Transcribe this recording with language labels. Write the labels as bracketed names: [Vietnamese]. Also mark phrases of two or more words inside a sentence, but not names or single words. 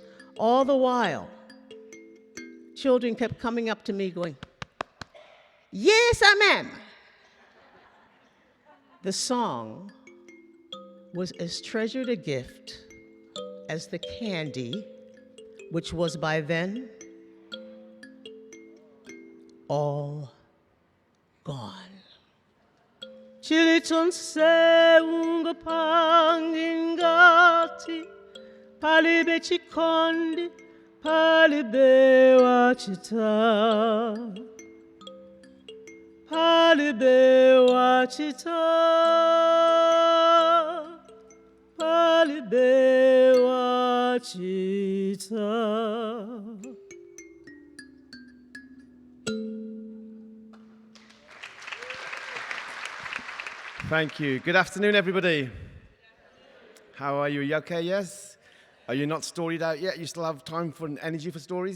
[English] All the while, children kept coming up to me going, "Yes, ma'am." The song was as treasured a gift as the candy, which was by then all gone. [Nyanja] Chiliton se unga pangingati, palibe chikondi, palibe wachita. Palibe wachita, palibe wachita. [English] Thank you. Good afternoon, everybody. How are you? Are you okay? Yes? Are you not storied out yet? You still have time for energy for stories?